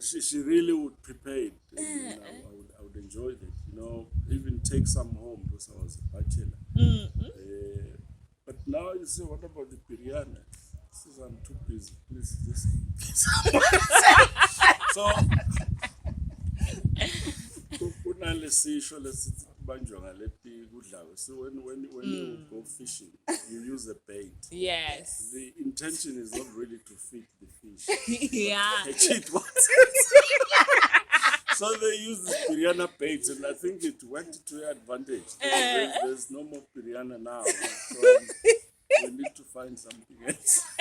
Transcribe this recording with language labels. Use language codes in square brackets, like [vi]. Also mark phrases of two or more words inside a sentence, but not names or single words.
[en] She really would prepare it, and I would enjoy it. You know, even take some home because I was a bachelor. But now you say, what about the biryani? She says, I'm too busy. Please just. So, [ss] kunale sisho lesithi kubanjwa ngaleti kudlayo. [en] So when you go fishing, you use a bait. Yes. The intention is not really to feed the fish. Yeah. They cheat once. So they use this piranha bait, and I think it worked to your advantage. There's no more piranha now, so we need to find something else.